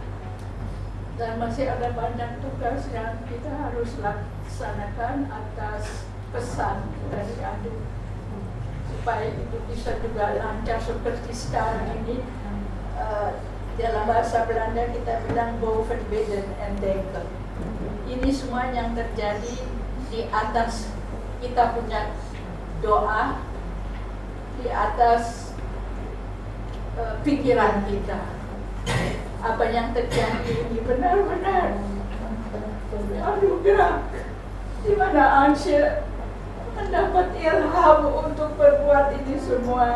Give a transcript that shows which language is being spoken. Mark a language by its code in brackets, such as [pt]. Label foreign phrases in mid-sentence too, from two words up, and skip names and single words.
[id] Dan masih ada banyak tugas yang kita harus laksanakan atas pesan dari adik, supaya itu bisa juga lancar seperti sekarang ini. Dalam bahasa Belanda kita bilang [nl] boven beden en denken. [id] Ini semua yang terjadi di atas kita punya doa, di atas pikiran kita. Apa yang terjadi ini benar-benar anugerah, di mana Ansya mendapat ilham untuk berbuat ini semua.